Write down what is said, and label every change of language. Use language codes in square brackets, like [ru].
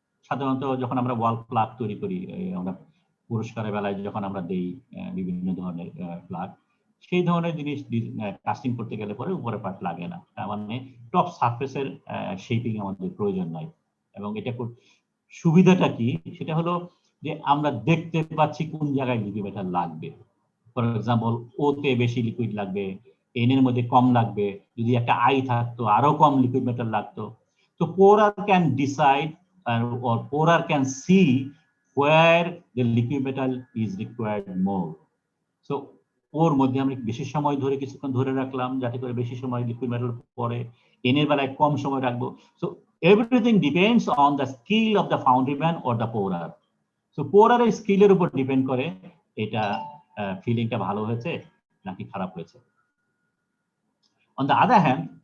[bn] সাধারণত যখন আমরা ওয়াল প্লাগ তৈরি করি, আমরা পুরস্কারের বেলায় যখন আমরা দেই বিভিন্ন ধরনের প্লাগ, সেই ধরনের জিনিস কাস্টিং করতে গেলে পরে উপরে পার্ট লাগে না, তার মানে টপ সারফেসের শেপিং আমাদের প্রয়োজন নাই। এবং এটা সুবিধাটা কি, সেটা হলো যে আমরা দেখতে পাচ্ছি কোন জায়গায় লিকুইড মেটাল লাগবে। ফর এক্সাম্পল, ওতে বেশি লিকুইড লাগবে, এন এর মধ্যে কম লাগবে, যদি একটা আই থাকতো আরো কম লিকুইড মেটাল লাগতো। [en] তো pourer can decide or pourer can see where the liquid metal is required more. [bn] So ওর মধ্যে আমরা বেশি সময় ধরে কিছুক্ষণ ধরে রাখলাম যাতে করে বেশি সময় লিকুইড মেটাল পরে, এন এর বেলায় কম সময় রাখবো। [en] So everything depends on the skill of the foundry or the pourer. [bn] So পোরারের স্কিলের উপর ডিপেন্ড করে এটা ফিলিংটা ভালো হয়েছে নাকি খারাপ হয়েছে। On the other hand,